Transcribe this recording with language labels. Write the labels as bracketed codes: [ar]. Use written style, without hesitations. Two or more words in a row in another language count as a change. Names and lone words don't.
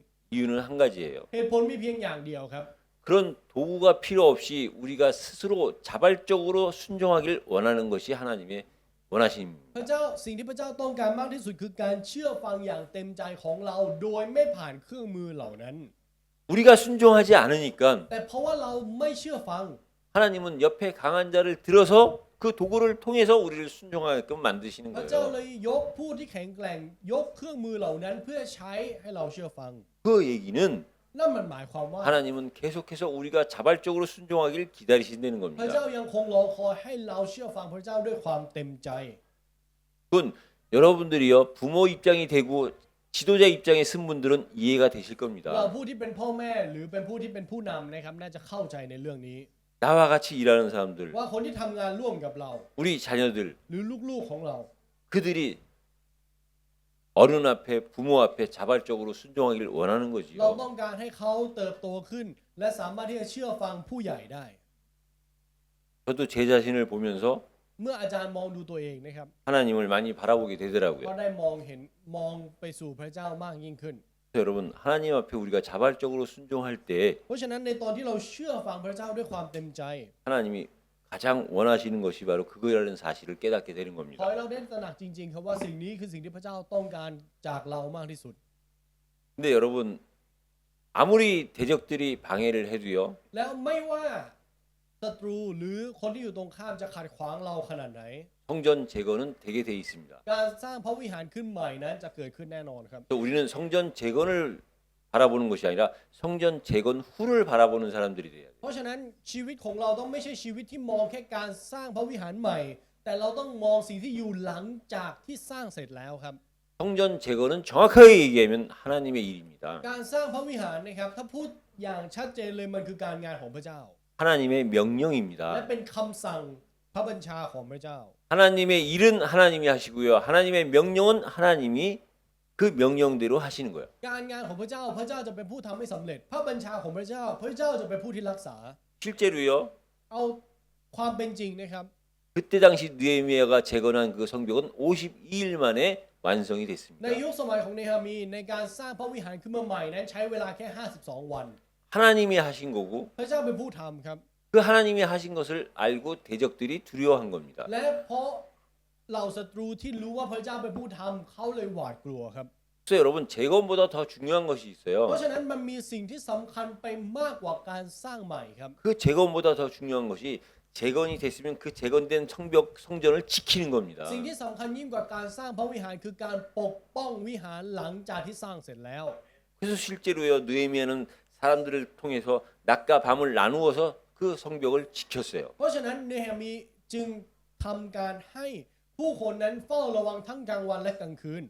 [ko] 이유는 한 가지예요. [th] เหตุผลมีเพียงอย่างเดียวครับ [ko] 그런 도구가 필요 없이 우리가 스스로 자발적으로 순종하길 원하는 것이 하나님의 원하심입니다. [th] พระเจ้าสิ่งที่พระเจ้าต้องการมากที่สุดคือการเชื่อฟังอย่างเต็มใจของเราโดยไม่ผ่านเครื่องมือเหล่านั้น [ko] 우리가 순종하지 않으니까 [th] แต่เพราะว่าเราไม่เชื่อฟัง [ko] 하나님은 옆에 강한 자를 들어서 그 도구를 통해서 우리를 순종하게끔 만드시는 [th] พระเจ้า [ko] 거예요. [th] เลยยกผู้ที่แข็งแกร่งยกเครื่องมือเหล่านั้นเพื่อใช้ให้เราเชื่อฟัง [ko] 그 얘기는 [th] นั่นมันหมายความว่า [ko] 하나님은 계속해서 우리가 자발적으로 순종하길 기다리신다는 [th] พระเจ้า [ko] 겁니다. [th] ยังคงรอคอยให้เราเชื่อฟังพระเจ้าด้วยความเต็มใจ [ko] 그건 여러분들이요 부모 입장이 되고 지도자 입장에 쓴 분들은 이해가 되실 [th] เรา [ko] 겁니다. [th] ผู้ที่เป็นพ่อแม่หรือเป็นผู้ที่เป็นผู้นำนะครับน่าจะเข้าใจในเรื่องนี้ [ko] 나와 같이 일하는 사람들, [th] ว่าคนที่ทำงานร่วมกับเรา [ko] 우리 자녀들, [th] หรือลูกๆของเรา [ko] 그들이 어른 앞에 부모 앞에 자발적으로 순종하기를 원하는 [th] เรา [ko] 거지요. [th] ต้องการให้เขาเติบโตขึ้น และสามารถที่จะเชื่อฟังผู้ใหญ่ได้ [ko] 저도 제 자신을 보면서 [th] เมื่ออาจารย์มองดูตัวเองนะครับ [ko] 하나님을 많이 바라보게 [th] ก็ [ko] 되더라고요. [th] ได้มองไปสู่พระเจ้ามากยิ่งขึ้น [ko] 그래서 여러분 하나님 앞에 우리가 자발적으로 순종할 때 [th] เพราะฉะนั้นในตอนที่เราเชื่อฟังพระเจ้าด้วยความเต็มใจ [ko] 하나님이 가장 원하시는 것이 바로 그거라는 사실을 깨닫게 되는 [th] ขอ [ko] 겁니다. [th] ให้เราได้ตระหนักจริงๆครับว่าสิ่งนี้คือสิ่งที่พระเจ้าต้องการจากเรามากที่สุด [ko] 근데 여러분 아무리 대적들이 방해를 해도요. [th] แล้วไม่ว่าศัตรูหรือคนที่อยู่ตรงข้ามจะขัดขวางเราขนาดไหน [ko] 성전 재건은 되게 돼 있습니다. [th] การสร้างพระวิหารขึ้นใหม่นั้นจะเกิดขึ้นแน่นอนครับ [ko] 또 우리는 성전 재건을 바라보는 것이 아니라 성전 재건 후를 바라보는 사람들이 돼야 돼요. [th] เพราะฉะนั้นชีวิตของเราต้องไม่ใช่ชีวิตที่มองแค่การสร้างพระวิหารใหม่ แต่เราต้องมองสิ่งที่อยู่หลังจากที่สร้างเสร็จแล้วครับ [ko] 성전 재건은 정확하게 얘기하면 하나님의 일입니다. [th] การสร้างพระวิหารนะครับถ้าพูดอย่างชัดเจนเลยมันคือการงานของพระเจ้า [ko] 하나님의 [th] และ [ko] 명령입니다. [th] เป็นคำสั่งพระบัญชาของพระเจ้า [ko] 하나님의 일은 하나님이 하시고요. 하나님의 명령은 하나님이 그 명령대로 하시는 거예요. [th] การงานของพระเจ้าพระเจ้าจะเป็นผู้ทำให้สำเร็จ พระบัญชาของพระเจ้าพระเจ้าจะเป็นผู้ที่รักษา [ko] 실제로요. [th] เอาความเป็นจริงนะครับ [ko] 그때 당시 느헤미야가 재건한 그 성벽은 52일 만에 완성이 [th] ใน [ko] 됐습니다. [th] ยุคสมัยของเนฮามีในการสร้างพระวิหารขึ้นมาใหม่นั้นใช้เวลาแค่52 วัน [ko] 하나님이 하신 거고 [th] พระเจ้าเป็นผู้ทำครับ [ko] 그 하나님이 하신 것을 알고 대적들이 두려워한 겁니다. [th] และเพราะเหล่าศัตรูที่รู้ว่าพระเจ้าเป็นผู้ทำเขาเลยหวาดกลัวครับ [ko] 그래서 여러분 재건보다 더 중요한 것이 [th] เพ [ko] 있어요. [th] ราะฉะนั้นมันมีสิ่งที่สำคัญไปมากกว่าการสร้างใหม่ครับ [ko] 그 재건보다 더 중요한 것이 재건이 됐으면 그 재건된 성전을 지키는 겁니다. [th] สิ่งที่สำคัญยิ่งกว่าการสร้างพระวิหารคือการปกป้องวิหารหลังจากที่สร้างเสร็จแล้ว [ko] 그래서 실제로요 느헤미야는 사람들을 통해서 낮과 밤을 나누어서 그 성벽을 지켰어요. [th] เพราะฉะนั้นเนฮามีจึงทำการให้ผู้คนนั้นเฝ้าระวังทั้งกลางวันและกลางคืน